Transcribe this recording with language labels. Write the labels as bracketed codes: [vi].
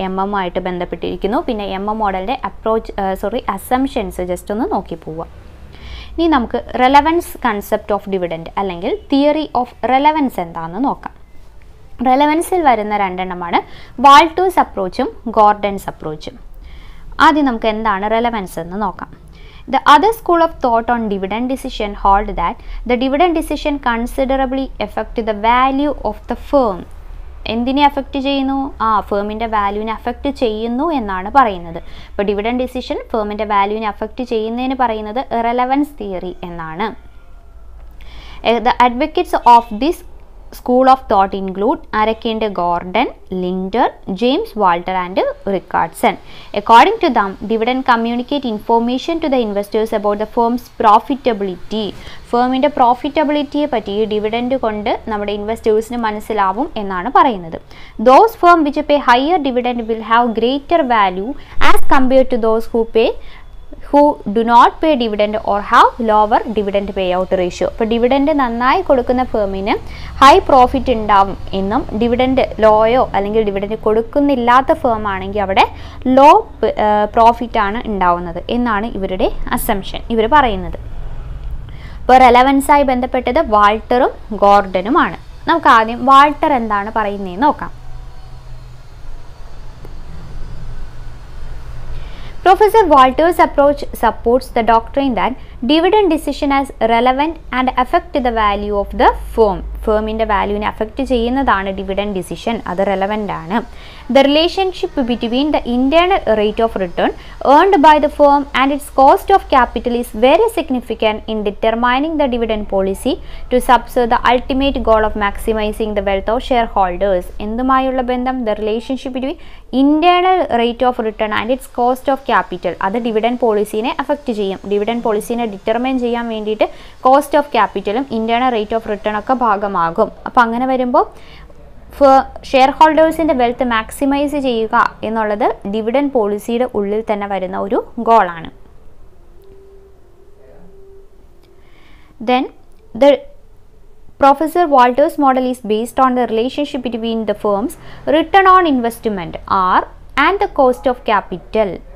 [ml] MM ആയിട്ട് ബന്ധപ്പെട്ടിരിക്കുന്നു. പിന്നെ MM മോഡലിൻ്റെ അസംഷൻസ് ജസ്റ്റ് ഒന്ന് നോക്കി പോവുക. ഇനി നമുക്ക് റെലവൻസ് കൺസെപ്റ്റ് ഓഫ് ഡിവിഡൻഡ് അല്ലെങ്കിൽ തിയറി ഓഫ് റെലവൻസ് എന്താണെന്ന് നോക്കാം. റെലവൻസിൽ വരുന്ന രണ്ടെണ്ണമാണ് വാൾട്ടേഴ്സ് അപ്രോച്ചും ഗോർഡൻസ് അപ്രോച്ചും. ആദ്യം നമുക്ക് എന്താണ് റെലവൻസ് എന്ന് നോക്കാം. [en] The other school of thought on dividend decision hold that the dividend decision considerably affect the value of the firm. [ml] എന്തിനെ അഫക്റ്റ് ചെയ്യുന്നു? ഫേമിൻ്റെ വാല്യൂവിനെ അഫക്റ്റ് ചെയ്യുന്നു എന്നാണ് പറയുന്നത്. അപ്പോൾ ഡിവിഡൻഡ് ഡിസിഷൻ ഫേമിൻ്റെ വാല്യൂവിനെ അഫക്റ്റ് ചെയ്യുന്നതിന് പറയുന്നത് റെലവൻസ് തിയറി എന്നാണ്. [en] The advocates of this school of thought include Arakind Gordon, Linder, James Walter and Rickardson. According to them, dividend communicate information to the investors about the firm's profitability. [ml] ഫേമിൻ്റെ പ്രോഫിറ്റബിലിറ്റിയെ പറ്റി dividend കൊണ്ട് നമ്മുടെ ഇൻവെസ്റ്റേഴ്സിന് മനസ്സിലാവും എന്നാണ് പറയുന്നത്. [en] Those firm which pay higher dividend will have greater value as compared to those who do not pay dividend or have lower dividend payout ratio. [ml] അപ്പോൾ dividend നന്നായി കൊടുക്കുന്ന ഫേമിന് high profit ഉണ്ടാവും എന്നും ഡിവിഡൻഡ് ലോയോ അല്ലെങ്കിൽ ഡിവിഡൻഡ് കൊടുക്കുന്നില്ലാത്ത ഫേം ആണെങ്കിൽ അവിടെ law പ്രോഫിറ്റാണ് ഉണ്ടാവുന്നത് എന്നാണ് ഇവരുടെ അസംഷൻ, ഇവർ പറയുന്നത്. ഇപ്പോൾ റെലവൻസായി ബന്ധപ്പെട്ടത് വാൾട്ടറും ഗോർഡനുമാണ്. നമുക്ക് ആദ്യം വാൾട്ടർ എന്താണ് പറയുന്നതെന്ന് നോക്കാം. [en] Professor Walter's approach supports the doctrine that dividend decision is relevant and affect the value of the firm. [ml] ഫേമിൻ്റെ വാല്യൂവിനെ affect ചെയ്യുന്നതാണ് ഡിവിഡൻഡ് ഡിസിഷൻ, അത് റെലവൻ്റ് ആണ്. [en] The relationship between the internal rate of return earned by the firm and its cost of capital is very significant in determining the dividend policy to subserve the ultimate goal of maximizing the wealth of shareholders. [ml] എന്തുമായുള്ള ബന്ധം? [en] The relationship between internal rate of return and its cost of capital. [ml] അത് dividend പോളിസീനെ affect ചെയ്യും. Dividend പോളിസീനെ determine ചെയ്യാൻ വേണ്ടിയിട്ട് cost of ക്യാപിറ്റലും internal rate of return ഒക്കെ ഭാഗമാകും. അപ്പോൾ അങ്ങനെ വരുമ്പോൾ ഷെയർ ഹോൾഡേഴ്സിൻ്റെ വെൽത്ത് മാക്സിമൈസ് ചെയ്യുക എന്നുള്ളത് ഡിവിഡൻഡ് പോളിസിയുടെ ഉള്ളിൽ തന്നെ വരുന്ന ഒരു ഗോളാണ്. [en] Then the Professor Walter's model is based on the relationship between the firm's return on investment R and the cost of capital.